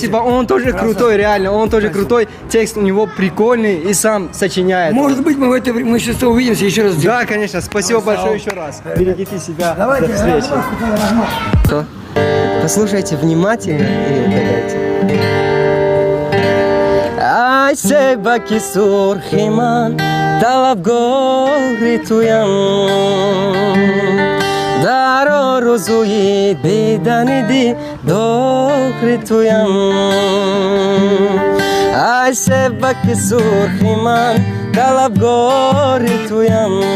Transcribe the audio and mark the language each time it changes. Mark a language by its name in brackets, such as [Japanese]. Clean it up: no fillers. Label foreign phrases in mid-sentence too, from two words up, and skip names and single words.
[Russian] Спасибо, он тоже крутой, реально, он тоже крутой. Текст у него прикольный и сам сочиняет. Может быть, мы сейчас увидимся еще раз. Да, конечно, спасибо большое еще раз. Берегите себя. Давайте. До встречи. Что? Послушайте внимательно и угадайте. [Tajik] Ай, себаки сурхиман, талабгори туям. Даро розуи биданиди дохри туям. Ай, себаки сурхиман, талабгори туям.